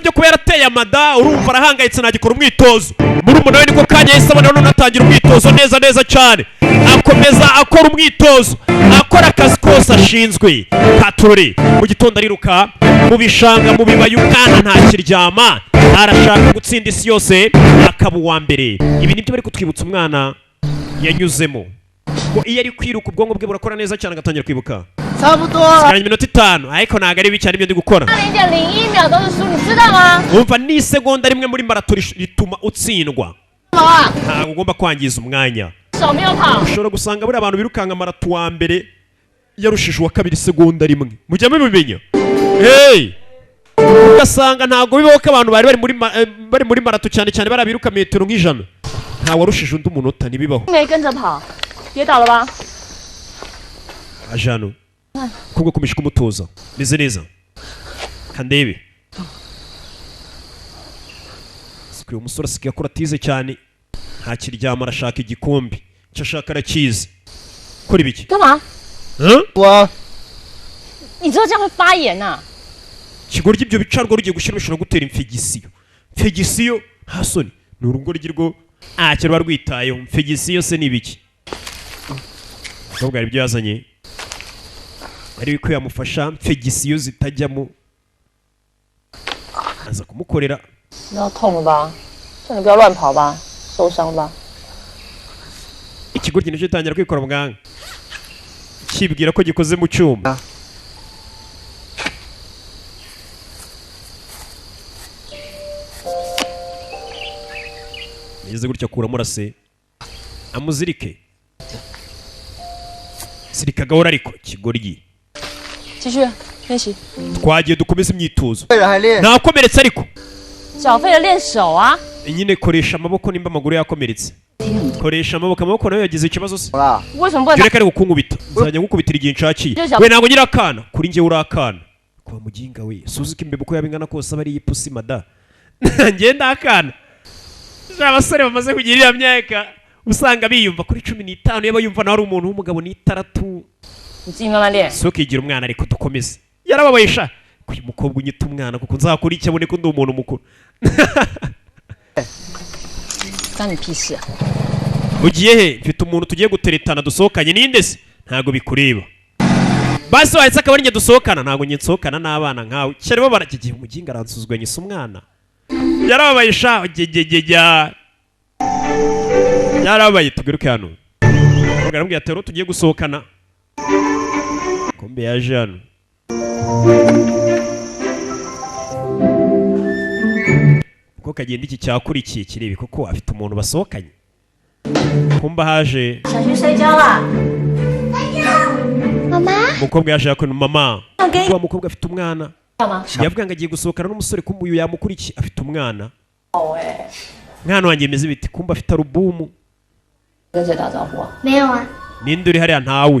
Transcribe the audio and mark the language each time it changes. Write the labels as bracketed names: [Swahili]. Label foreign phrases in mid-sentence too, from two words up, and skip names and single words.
[Kinyarwanda] byo kubera ateye amada urumva arahangayitse nagikora umwitozo muri umuntu we niko kanya yisabana none atangira umwitozo neza cyane akomeza akora umwitozo akora akazi kose ashinzwe katurore mu gitondo ariruka mu bishanga mu bibaye umwana ntakiryama arashaka gutsinda isi yose akaba uwa mbere ibi nibyo bari kutwibutsa umwana yanyuzemo ko iyo ari kwiruka ubwonko bwe burakora neza cyane agatangira kwibuka sikanye iminota 5 ariko ntago ari bicyane ibyo ndi gukora [Chinese] 0.01 秒都是输，你知道吗？ [Kinyarwanda] umva ni segonda rimwe muri marato rituma utsindwa ntabwo ugomba kwangiza umwanya [Chinese] 手没有跑。 [Kinyarwanda] ushobora gusanga buri abantu birukanga marato wa mbere yarushije uwa kabiri segonda rimwe mujya mubimenya ugasanga ntabwo bibaho ko abantu bari muri marato cyane barabiruka metero nk'ijana ntawe warushije undi umunota ntibibaho [Chinese] 没跟着跑，跌倒了吧？ [Kinyarwanda] ajano kubwo kumisha kumutoza meze neza kandebe sikwe umusore asigaye akora atize cyane ntakiryama arashaka igikombe icyo ashaka arakizi kora ibiki [Chinese] 干嘛？我你知道这样会发炎呐、 [Kinyarwanda] kigoryi ibyo bicarwa rugiye gushyira bishobora gutera infegisiyo nta soni ni urugoryi rwo ntacyo ruba rwitayeho infegisiyo se ni ibiki ahubwo hari ibyo yazanye ari biko yamufasha infegisiyo zitajyamo aza kumukorera [Chinese] 你要痛了吧？叫你不要乱跑吧，受伤吧。 [Kinyarwanda] ikigoryi nicyo gitangira kwikora muganga kibwira ko gikoze mu cyuma yeze gutya akuramo urase amuzirike zirika gahora ariko kigoryi [Chinese] 继续练习。 [Kinyarwanda] twagiye dukomeza imyitozo [Chinese] 为了还练， [Kinyarwanda] nakomeretse ariko [Chinese] 缴费的练手啊！ [Kinyarwanda] nyine koresha amaboko nimba amaguru yakomeretse koresha amaboko nayo yagize ikibazo se [Chinese] 好啦，为什么不能 [Kinyarwanda] dore ko ari gukunkubita nzajya ngukubitira igihe nshakiye Ujya- we ntabwo nyiri akana kuri njye uri akana kwa muginga we suzi ko imbeba uko yaba ingana kose aba ari ipusi mada ngenda akana abasore bamaze kugira iriya myaka usanga biyumva kuri 15 yaba yumva nawe ari umuntu w'umugabo n'itaratu [Chinese] 你自己慢慢练。 [Kinyarwanda] so kigira umwana ariko dukomeze yarababaye sha uyu mukobwa unyita umwana kuko nzakora icyo abone ko ndi umuntu mukuru [Chinese] 关你屁事啊！ [Kinyarwanda] ugiye he mfite umuntu tugiye guteretana dusohokanye ninde se ntago bikureba basi wahise akaba ari njye dusohokana ntago njye nsohokana n'abana nkawe cyari bo barakigiye umuginga aransuzuganya isa umwana yarababaye sha gegegejya yarababaye tugaruke hano ugarambwiye ati rero tugiye gusohokana kombe yaje hano uko kagenda iki cyakurikiye kirebe koko afite umuntu basohokanye kumba haje [Chinese] 想去睡觉啦。 [Kinyarwanda] umukobwa yaje yakora mama wa mukobwa afite umwana [Chinese] 干嘛？ [Kinyarwanda] yavuga ngo agiye gusohokana n'umusore kumba uyu yamukurikiye afite umwana mwana wanjye meze biti kumba afite alubumu [Chinese] 跟谁打招呼啊？没有啊， [Kinyarwanda] ninde uri hariya ntawe